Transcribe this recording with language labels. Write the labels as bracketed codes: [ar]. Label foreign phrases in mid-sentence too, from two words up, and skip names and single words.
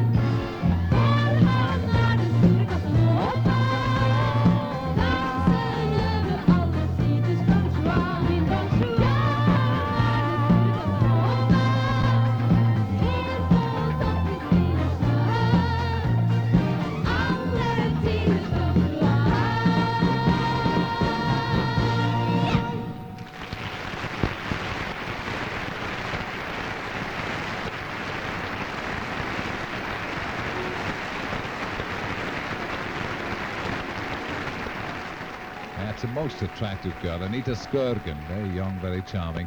[no] For han den store Casanova. Danser over alle tiders Don Juan. Min Don Juan. Ja, han den store Casanova. Helt på topp i stil og sjarm. Alle tiders Don Juan. [en] That's a most attractive girl, Anita Skurgen, very young, very charming.